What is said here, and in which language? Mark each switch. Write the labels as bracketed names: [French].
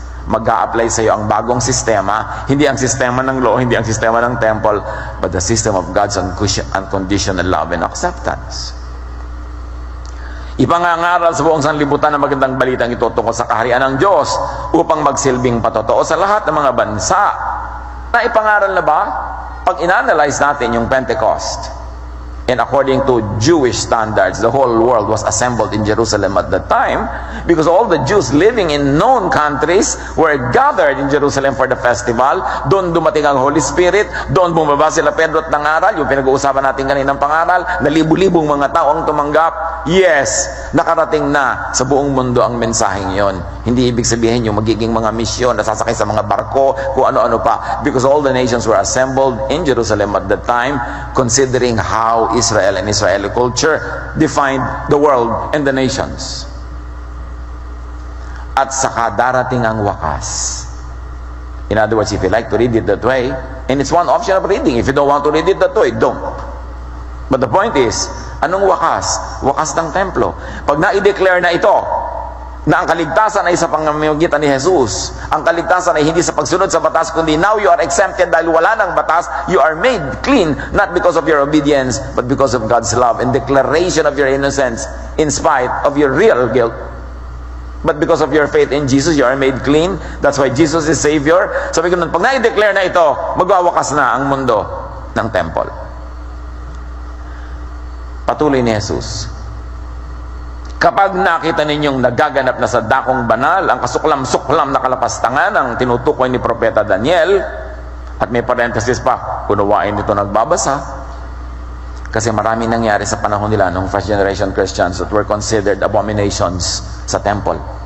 [Filipino] Mag-a-apply sa iyo ang bagong sistema, hindi ang sistema ng law, hindi ang sistema ng temple, [English] but the system of God's unconditional love and acceptance. [Filipino] Ipangangaral sa buong sanlibutan ang magandang balitang ito tungkol sa kaharian ng Diyos upang magsilbing patotoo sa lahat ng mga bansa. Naipangaral na ba? Pag inanalyze natin yung Pentecost, [English] and according to Jewish standards, the whole world was assembled in Jerusalem at that time because all the Jews living in known countries were gathered in Jerusalem for the festival. [Filipino] Doon dumating ang Holy Spirit, doon bumaba sila Pedro at nangaral, yung pinag-uusapan natin kaninang pangaral, na libu-libong mga tao ang tumanggap. Yes, nakarating na sa buong mundo ang mensaheng yon. Hindi ibig sabihin yung magiging mga misyon na sasakay sa mga barko, kung ano-ano pa, [English] because all the nations were assembled in Jerusalem at that time, considering how Israel and Israeli culture defined the world and the nations. [Filipino] At saka darating ang wakas. [English] In other words, if you like to read it that way, and it's one option of reading. If you don't want to read it that way, don't. But the point is, [Filipino] anong wakas? Wakas ng templo. Pag na-i-declare na ito, na ang kaligtasan ay sa pamamagitan ni Jesus. Ang kaligtasan ay hindi sa pagsunod sa batas, kundi [English] now you are exempted [Filipino] dahil wala ng batas. [English] You are made clean, not because of your obedience, but because of God's love and declaration of your innocence in spite of your real guilt. But because of your faith in Jesus, you are made clean. That's why Jesus is Savior. [Filipino] Sabi ko nun, pag na-declare na ito, magwawakas na ang mundo ng temple. Patuloy ni Jesus. Kapag nakita ninyong nagaganap na sa dakong banal ang kasuklam-suklam na kalapastangan ng tinutukoy ni Propeta Daniel, at may parenthesis pa, unawain nito nagbabasa, kasi maraming nangyari sa panahon nila nung [English] first generation Christians that were considered abominations [Filipino] sa temple.